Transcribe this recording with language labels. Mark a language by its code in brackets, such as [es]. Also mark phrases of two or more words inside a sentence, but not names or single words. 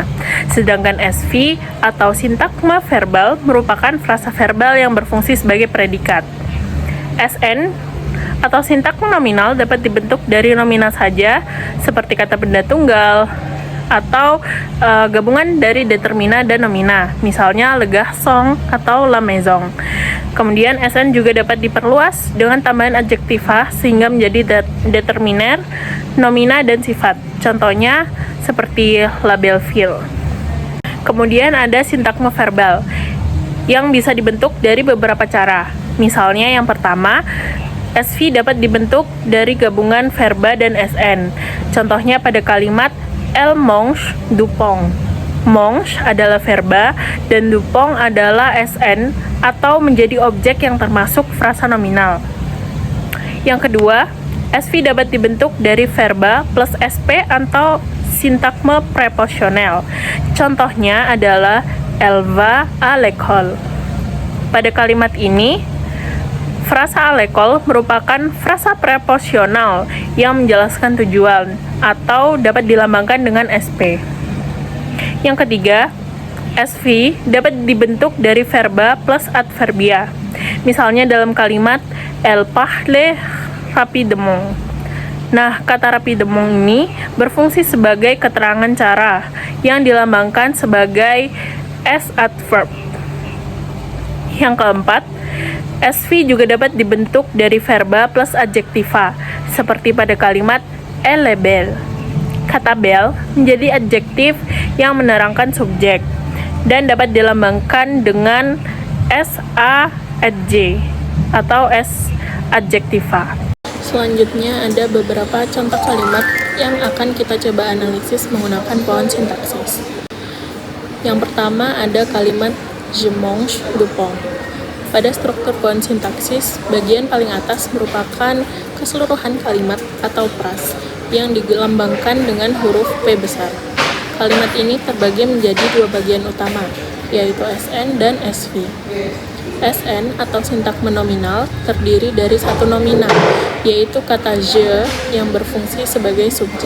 [id] Sedangkan SV atau sintagma verbal merupakan frasa verbal yang berfungsi sebagai predikat. SN atau sintagma nominal dapat dibentuk dari nomina saja seperti kata benda tunggal, atau gabungan dari determina dan nomina, misalnya [fr] le garçon [id] atau [fr] la maison. [id] Kemudian SN juga dapat diperluas dengan tambahan adjektiva sehingga menjadi determiner, nomina, dan sifat. Contohnya seperti [fr] la belle fille. [id] Kemudian ada sintagma verbal yang bisa dibentuk dari beberapa cara. Misalnya yang pertama, SV dapat dibentuk dari gabungan verba dan SN. Contohnya pada kalimat [fr] Elle mange du pain. [id] Mange adalah verba dan [fr] du pain [id] adalah SN atau menjadi objek yang termasuk frasa nominal. Yang kedua, SV dapat dibentuk dari verba plus SP atau sintagma preposisional. Contohnya adalah [fr] Elle va à l'école. [id] Pada kalimat ini, frasa [fr] à l'école [id] merupakan frasa preposisional yang menjelaskan tujuan atau dapat dilambangkan dengan SP. Yang ketiga, SV dapat dibentuk dari verba plus adverbia. Misalnya dalam kalimat [fr] Elle parle rapidement. [id] Nah, kata rapidement ini berfungsi sebagai keterangan cara yang dilambangkan sebagai S adverb. Yang keempat, SV juga dapat dibentuk dari verba plus adjektiva, seperti pada kalimat [fr] Elle est belle. [id] Kata belle menjadi adjektif yang menerangkan subjek dan dapat dilambangkan dengan SA adj atau S adjektiva. Selanjutnya ada beberapa contoh kalimat yang akan kita coba analisis menggunakan pohon sintaksis. Yang pertama ada kalimat [fr] je mange du pain. [id] Pada struktur pohon sintaksis, bagian paling atas merupakan keseluruhan kalimat atau pras yang dilambangkan dengan huruf P besar. Kalimat ini terbagi menjadi dua bagian utama, yaitu SN dan SV. SN atau sintagma nominal terdiri dari satu nomina, yaitu kata je yang berfungsi sebagai subjek.